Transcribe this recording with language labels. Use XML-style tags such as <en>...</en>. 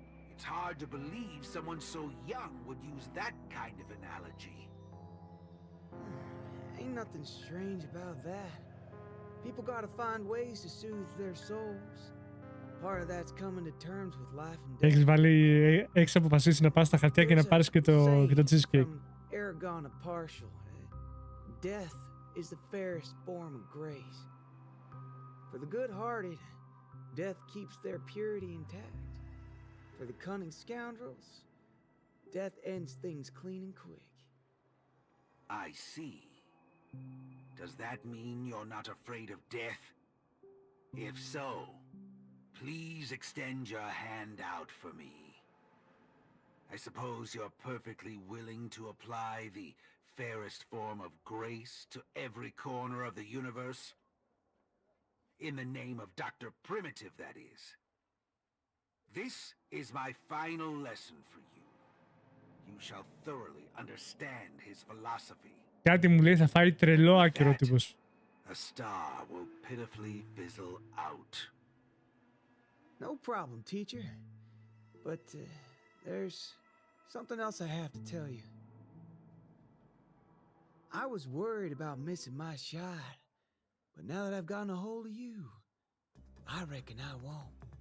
<en>It's hard to believe someone so young would use that kind of analogy. Ain't nothing strange about that. People gotta find ways to soothe their souls. Part of that's coming to terms with life and death.</en> <el>Έχεις αποφασίσει να πας στα χαρτιά και να πάρεις και το cheesecake. Aragon of partial.</el> <en>Death is the fairest form of grace. For the good-hearted, death keeps their purity intact. For the cunning scoundrels, death ends things clean and quick. I see. Does that mean you're not afraid of death? If so, please extend your hand out for me. I suppose you're perfectly willing to apply the fairest form of grace to every corner of the universe? In the name of Dr. Primitive, that is. This is my final lesson for you. You shall thoroughly understand his philosophy.</en> <el>Κάτι μου λέει θα φάει τρελό άκυρο τύπος.</el> <en>A star will pitifully fizzle out. No problem, teacher. But there's something else I have to tell you. I was worried about missing my shot, but now that I've gotten a hold of you, I reckon I won't.</en>